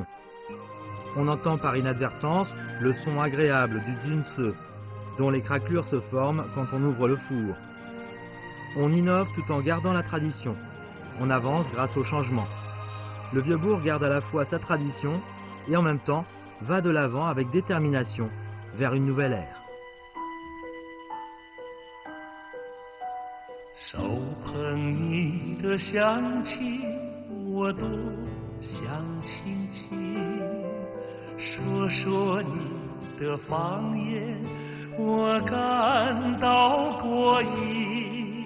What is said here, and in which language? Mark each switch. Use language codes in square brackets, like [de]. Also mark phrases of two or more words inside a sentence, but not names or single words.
[fr] On entend par inadvertance le son agréable du junse, dont les craquelures se forment quand on ouvre le four. On innove tout en gardant la tradition. On avance grâce au changement. Le Vieux-Bourg garde à la fois sa tradition et en même temps va de l'avant avec détermination vers une nouvelle ère. [zh] 手捧你的香气，我多想亲亲，说说你的方言，我感到过瘾。